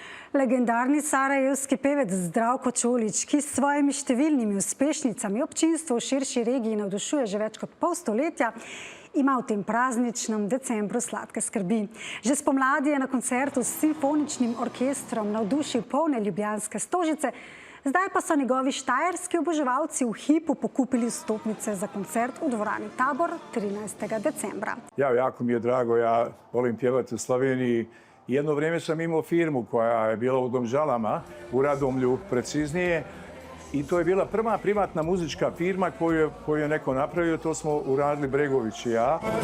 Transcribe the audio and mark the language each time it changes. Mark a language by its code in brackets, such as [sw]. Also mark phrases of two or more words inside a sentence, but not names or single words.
[sl] Legendarni sarajevski pevec Zdravko Čolić, ki s svojimi številnimi uspešnicami občinstvo v širši regiji navdušuje že več kot pol stoletja, ima v tem prazničnem decembru sladke skrbi. Že spomladi je na koncertu s simfoničnim orkestrom navdušil polne ljubljanske Stožice, zdaj pa so njegovi štajerski oboževalci v hipu pokupili vstopnice za koncert v dvorani Tabor 13. decembra. [bs] Jako mi je drago, ja volim pjevati u Sloveniji. Jedno vrijeme sam imao firmu koja je bila u Domžalama, u Radomlju preciznije. I to je bila prva privatna muzička firma koju je neko napravio, to smo uradili Bregović i ja.